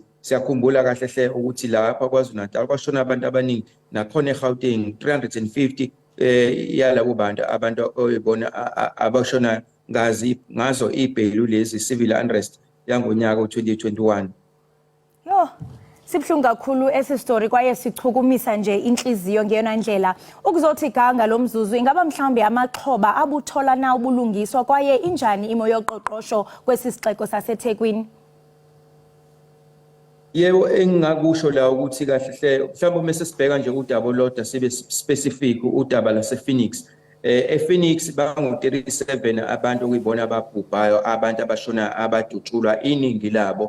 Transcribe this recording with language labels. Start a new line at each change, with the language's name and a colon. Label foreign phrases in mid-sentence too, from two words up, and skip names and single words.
Zulu: Siyakhumbula kahle hle ukuthi lapha KwaZulu-Natal kwashona abantu abaningi nakhona eGauteng 350 yalabo abantu oyibona abashona ngazo ibhelu lezi
English: civil unrest
Zulu: yangonyaka u2021.
Xhosa: Yo, sibhlungu kakhulu esi story kwaye sichukumisa nje inhliziyo ngeyona ndlela. Ukuzothi ganga lo mzuzu ingaba mhlambe amaxhoba abuthola na ubulungiswa kwaye injani imo yoqoqosho kwesi sixeko saseThekwini?
Zulu: Yebo, engingakusho la ukuthi kahle hle mhlawumbe uma sesibheka nje udaba olodwa sibe specific udaba lasePhoenix. ePhoenix bangu-37 abantu okuyibona ababhubhayo, abantu abashona abadutshulwa iningi labo.